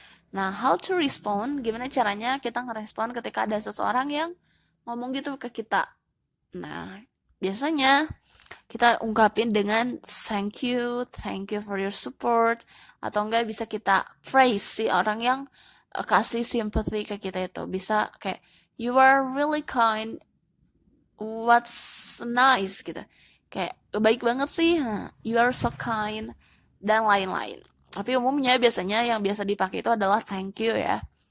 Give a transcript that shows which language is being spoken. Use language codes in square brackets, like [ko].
[id] Nah, [en] how to respond? [id] Gimana caranya kita ngerespon ketika ada seseorang yang ngomong gitu ke kita? Nah, biasanya kita ungkapin dengan [en] thank you for your support, [id] atau enggak bisa kita praise si orang yang kasih sympathy ke kita itu. Bisa kayak [en] you are really kind, what's nice [id] gitu. Kayak baik banget sih, [en] you are so kind, [id] dan lain-lain. Tapi umumnya biasanya yang biasa dipakai itu adalah thank you ya.